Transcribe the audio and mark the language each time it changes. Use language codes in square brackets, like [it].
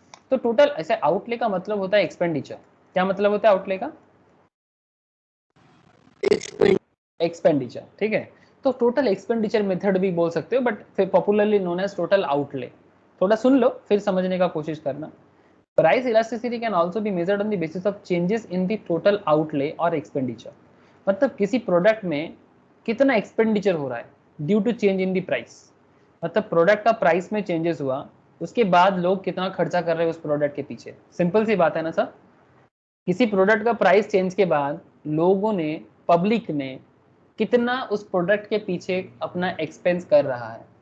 [hi] तो टोटल ऐसे आउटले का मतलब होता है एक्सपेंडिचर। क्या मतलब होता है आउटले का? एक्सपेंडिचर, ठीक है। तो टोटल एक्सपेंडिचर मेथड भी बोल सकते हो, [en] But popularly known as total outlay. [hi] थोड़ा सुन लो फिर समझने का कोशिश करना। [en] Price elasticity can also be measured on the basis of changes in the total outlay or expenditure. [hi] मतलब किसी प्रोडक्ट में कितना एक्सपेंडिचर हो रहा है [en] Due to change in the price. [hi] मतलब प्रोडक्ट का प्राइस में चेंजेस हुआ, उसके बाद लोग कितना खर्चा कर रहे हैं उस प्रोडक्ट के पीछे। सिंपल सी बात है ना सर, किसी प्रोडक्ट का प्राइस चेंज के बाद लोगों ने, पब्लिक ने कितना उस प्रोडक्ट के पीछे अपना एक्सपेंस कर रहा है।